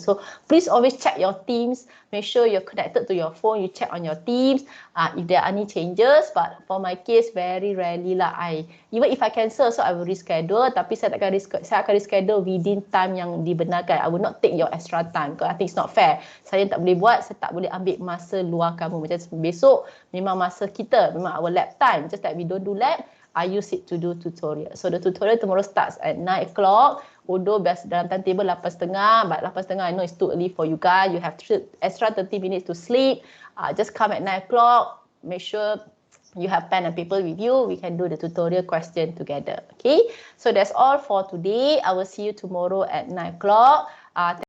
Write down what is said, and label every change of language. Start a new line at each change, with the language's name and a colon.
English: So please always check your Teams. Make sure you're connected to your phone. You check on your Teams if there are any changes. But for my case, very rarely lah even if I cancel, so I will reschedule.
Malay: Tapi saya akan reschedule
English: within time
Malay: yang dibenarkan.
English: I will not take your extra time because I think it's not fair.
Malay: Saya tak boleh buat, saya tak boleh ambil masa luar kamu. Macam besok memang masa kita, memang
English: our lab time. Just like we don't do lab, I use it to do tutorial. So the tutorial tomorrow starts at 9 o'clock. Although
Malay: dalam
English: timetable 8.30, but 8.30 I know it's too early for you guys. You have extra 30 minutes to sleep. Just come at 9 o'clock. Make sure you have pen and paper with you. We can do the tutorial question together. Okay. So that's all for today. I will see you tomorrow at 9 o'clock.